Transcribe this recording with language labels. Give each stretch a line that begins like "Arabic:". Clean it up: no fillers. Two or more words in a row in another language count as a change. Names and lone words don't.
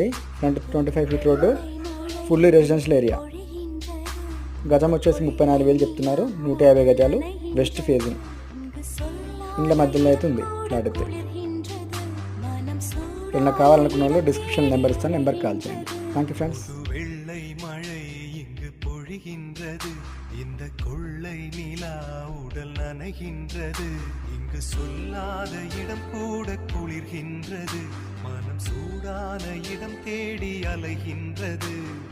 English: Front 25 feet road, fully residential area.
Telugu: గజం వచ్చేసి 34,000 చెప్తున్నారు. 150 గజాలు,
English: west face
Telugu: ఇండ్ల మధ్యలో అయితే ఉంది ప్లాట్ అయితే. ఏమైనా కావాలనుకున్న వాళ్ళు
English: description number
Telugu: ఇస్తాను, నెంబర్కి కాల్ చేయండి.
English: Thank you friends.
Tamil: இந்த கொள்ளை நிலா உடல் நனைகின்றது, இங்கு சொல்லாத இடம் கூட குளிர்கின்றது, மனம் சூடான இடம் தேடி அலைகின்றது.